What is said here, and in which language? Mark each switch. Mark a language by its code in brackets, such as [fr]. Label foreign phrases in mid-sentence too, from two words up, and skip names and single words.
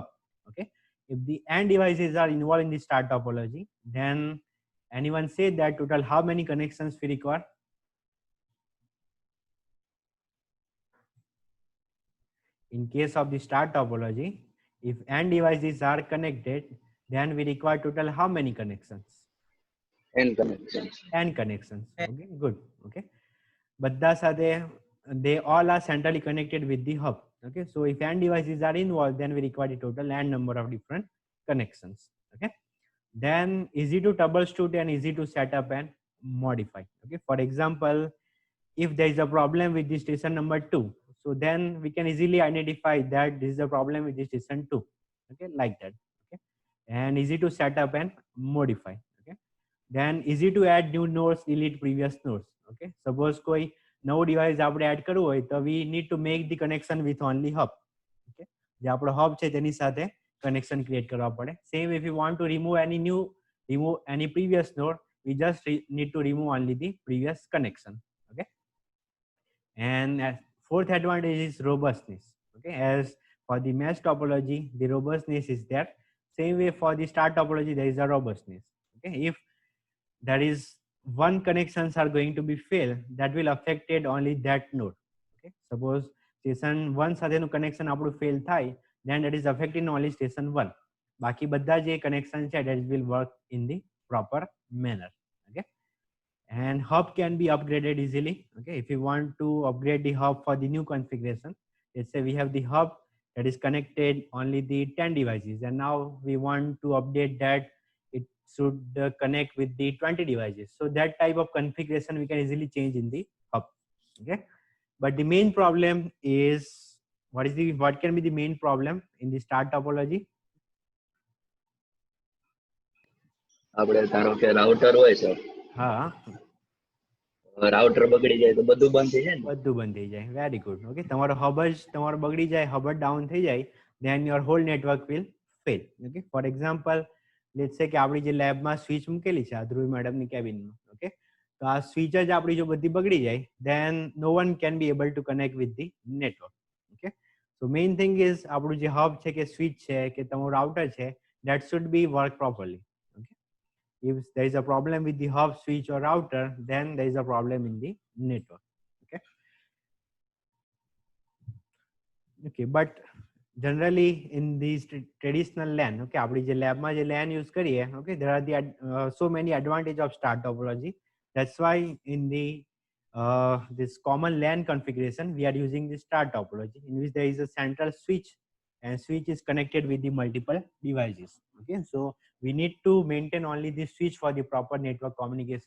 [en] Okay, if the n devices are involved in the star topology, then anyone say that total how many connections we require? In case of the star topology, if n devices are connected, then we require total how many connections? N connections. N connections. Okay, good. Okay, [gu] બધા સાથે [en] they all are centrally connected with the hub. Okay, so if n devices are involved, then we require the total n number of different connections. Okay, then easy to troubleshoot and easy to set up and modify. Okay, for example if there is a problem with the station number 2, so then we can easily identify that this is a problem with the station 2. Okay, like that. Okay, and easy to set up and modify. Okay, then easy to add new nodes, delete previous nodes. Okay, suppose [gu] કોઈ નવો ડિવાઇસ આપણે એડ કરવું હોય તો [en] we need to make the connection with only hub. [gu] Okay, જે આપણો hub છે તેની સાથે [en] connection create [gu] કરવા પડે. [en] Same if you want to remove any previous node, we just need to remove only the previous connection. Okay, and fourth advantage is robustness. Okay, as for the mesh topology the robustness is there. Same way for the star topology there is a robustness. Okay, if there is one connections are going to be fail, that will affected only that node. Okay, suppose station 1 [gu] સાથેનું connection આપણું fail થાય, [en] then that is affecting only station 1. [gu] બાકી બધા જે connection છે [en] that will work in the proper manner. Okay, and hub can be upgraded easily. Okay, if you want to upgrade the hub for the new configuration, let's say we have the hub that is connected only the 10 devices, and now we want to update that it should connect with the 20 devices. So that type of configuration we can easily change in the hub. Okay, but the main problem is what can be the main problem in the star topology? [gu] આપણે ધારો કે રાઉટર હોય સર, હા, રાઉટર બગડી જાય તો બધું બંધ થઈ જાય ને. બધું બંધ થઈ જાય. [en] very good. [gu] ઓકે, તમારો હબ જ તમારો બગડી જાય, હબ જ ડાઉન થઈ જાય, [en] then your whole network will fail. Okay, for example, let's say [gu] કે આપણી જે લેબમાં સ્વિચ મૂકેલી છે આ ધ્રુવી મેડમની કેબિનમાં, ઓકે, તો આ સ્વિચ જ આપણી જો બધી બગડી જાય, [en] then no one can be able to connect with the network. Okay, so main thing is [gu] આપણું જે હબ છે કે સ્વિચ છે કે તમારું રાઉટર છે, [en] that should be work properly. Okay, if there is a problem with the hub, switch or router, then there is a problem in the network. Okay, okay, but generally in these traditional LAN, [gu] okay, આપણી જે લેબમાં જે [en] LAN use [gu] કરીએ, [en] okay, there are the so many advantage of star topology. That's why in the this common LAN configuration we are using the star topology, in which there is a central switch, and switch is connected with the multiple devices. Okay, so we need to maintain only the switch for the proper network communication.